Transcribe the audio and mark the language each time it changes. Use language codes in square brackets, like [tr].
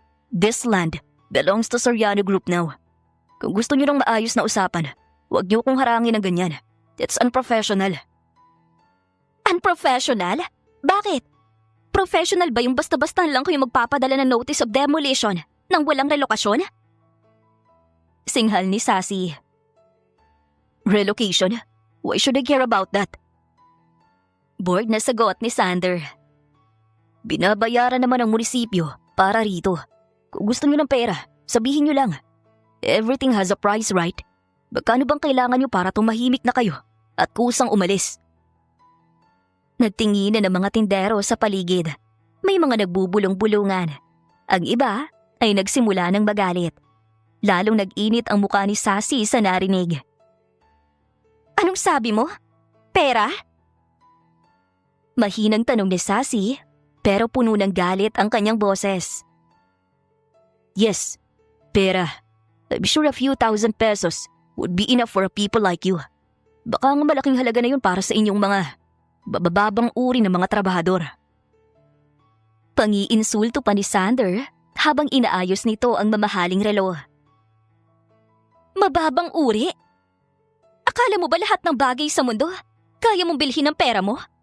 [en] This land belongs to Soriano Group now. [tl] Kung gusto niyo ng maayos na usapan, huwag niyo kong harangin ng ganyan. [en] It's unprofessional." "Unprofessional? [tl] Bakit? Professional ba yung basta-basta lang kayo magpapadala ng notice of demolition nang walang relokasyon?" Singhal ni Sassy. [en] "Relocation? Why should I care about that?" [tl] Bored na sagot ni Sander. "Binabayaran naman ng munisipyo para rito. Kung gusto niyo ng pera, sabihin niyo lang. [en] Everything has a price, right? [tl] Magkano bang kailangan niyo para tumahimik na kayo at kusang umalis?" Nagtinginan ng mga tindero sa paligid. May mga nagbubulong-bulungan. Ang iba ay nagsimula ng magalit. Lalong nag-init ang mukha ni Sassy sa narinig. "Anong sabi mo? Pera?" Mahinang tanong ni Sassy, pero puno ng galit ang kanyang boses. [en] "Yes, pera. I'm sure a few thousand pesos would be enough for people like you. [tl] Baka ang malaking halaga na yun para sa inyong mga bababang uri ng mga trabahador." Pangiinsulto pa ni Sander habang inaayos nito ang mamahaling relo. "Mababang uri? Akala mo ba lahat ng bagay sa mundo kaya mong bilhin ng pera mo?